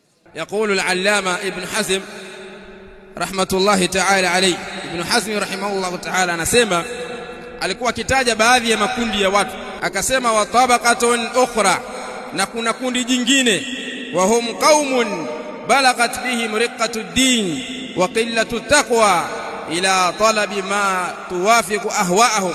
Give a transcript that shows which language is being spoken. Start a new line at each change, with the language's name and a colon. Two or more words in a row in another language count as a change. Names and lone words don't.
Arabic: يقول العلامة ابن حزم رحمة الله تعالى عليه.
Swahili: Ibn Hazm
Arabic: رحمه الله تعالى
Swahili: anasema, alikuwa akitaja baadhi ya makundi ya watu, akasema
Arabic: وطبقة أخرى,
Swahili: na kuna kundi jingine,
Arabic: وهم قوم بلغت بهم رقة دين وقلة تقوى إلى طلب ما توافق أهواءهم.